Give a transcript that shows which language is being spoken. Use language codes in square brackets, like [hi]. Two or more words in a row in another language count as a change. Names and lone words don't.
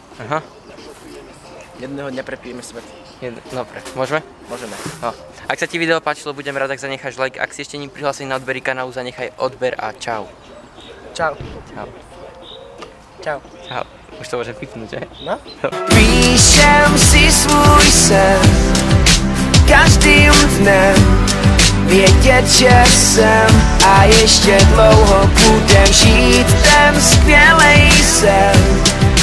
[sk] Aha. Jedného dňa prepijeme svet. Dobre, môžeme? Môžeme. No. Ak sa ti video páčilo, budem rád, ak zanecháš like. Ak si ešte nie prihlásený na odbery kanálu, zanechaj odber a čau. Čau. Čau. Čau. Čau. Už to môžem pipnúť, že? No? [cs] Píšem si svůj sen každým dnem, vědět, že jsem a ještě dlouho budem žít ten skvělej sen.